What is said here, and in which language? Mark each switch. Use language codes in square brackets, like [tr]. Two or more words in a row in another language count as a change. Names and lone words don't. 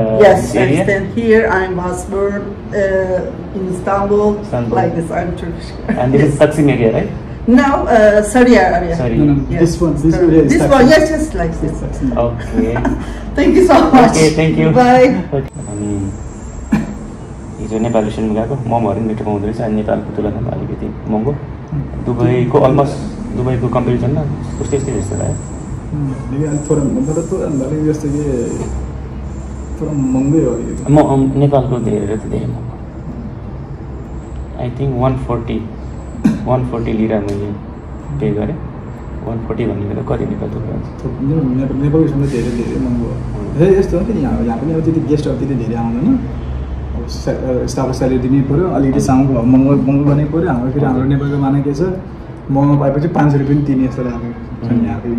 [en] yes, area? I stay here. I was born in Istanbul, Istanbul. like this. I'm Turkish. And this is Taksim area, right? Now, Saudi Arabia. Sorry. No, no, Yes. this one area is This Taksim. one, yes, just like this. Okay. Thank you so much. Okay, thank you. Bye. [ne] अनि हिजो नेपाल रेस्टुरेन्टमा गएको मोमोहरू पनि मिठो पाउँदो रहेछ अनि नेपालको तुलनामा अलिकति महँगो दुबईको अलमोस्ट दुबईको कम्पेरिजनमा उस्तै यस्तै जस्तो लाग्यो [hi] थोड़ा मतलब तो अंदर जैसे कि थोड़ा महंगे हो रही है [ne] म नेपालको धेरै महँगो [en] I think [ne] 140 लिरा मैले पे गरेँ 140 भनेको त कति नेपाल थुप्रो नेपालको सबै धेरै धेरै महँगो हो यस्तो हो नि यहाँ पनि अब त्यति गेस्टहरू त्यति धेरै आउँदैन अब स्टाफको स्यालेरी दिनै पऱ्यो अलिकति साउन्ड महँगो महँगो गर्नै पऱ्यो हाम्रो फेरि हाम्रो नेपालको माने के छ महँगो पाएपछि 500 रुपियाँ तिर्ने जस्तो लागेको छ यहाँ फेरि